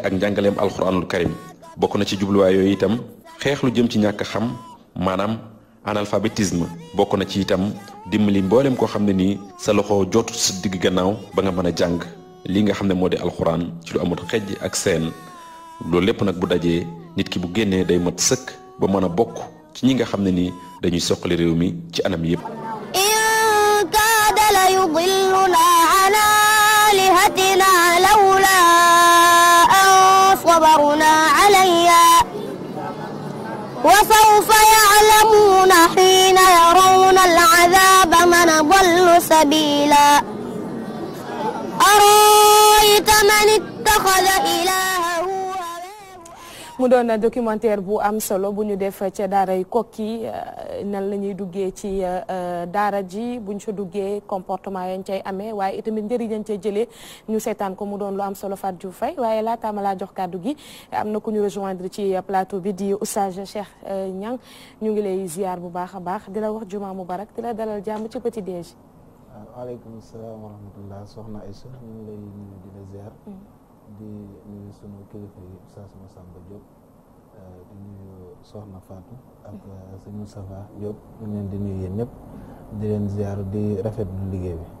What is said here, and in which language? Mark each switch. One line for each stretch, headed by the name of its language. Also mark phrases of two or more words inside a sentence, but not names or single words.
Wolof: ak njàngaleem
Arabic: القرآن الكريم
Wolof: bokk na ci jubluwaay yooyu itam xeex lu jëm ci ñàkk xam maanaam analphabétisme bokk na ci itam dimbali mboolem koo xam ne nii sa loxo jotut sa digg gannaaw ba nga mën a jàng li nga xam ne moo di alxuraan ci lu amul xejj ak seen loolu lépp nag bu dajee nit ki bu génnee day mat sëkk ba mën a bokk ci ñi nga xam ne nii dañuy soqali réew mi ci anam yépp
Arabic: يضلنا عن آلهتنا لولا أن صبرنا عليها وسوف يعلمون حين يرون العذاب من ضل سبيلا أرأيت من اتخذ إلهه
Wolof: mu doon documentaire bu am solo bu ñu def ca daaray Koki nan la ñuy duggee ci daara ji buñ fa duggee comportement yañ cay amee waaye itamit njëriñ yañ cay jëlee ñu seetaan ko mu doon lu am solo Fatou Diouf Faye waaye laata ma laa jox kàddu gi am na ku ñu rejoindre ci plateau bi di Oustaz Cheikh Niang ñu ngi lay ziar bu baax a baax di la wax
Arabic: جمعة مبارك
Wolof: di la dalal jàmm ci
French: petit déj.
Arabic: وعليكم السلام ورحمة الله
Wolof: soxna Aïcha ñu ngi lay nuyu di la ziar. di nuyu sunu kilifa yi Oustaz Massamba Diop di nuyu Soxna Fatou ak sëñ Moustapha Diop ñu leen di nuyu yéen ñëpp di leen ziar di rafetlu liggéey bi.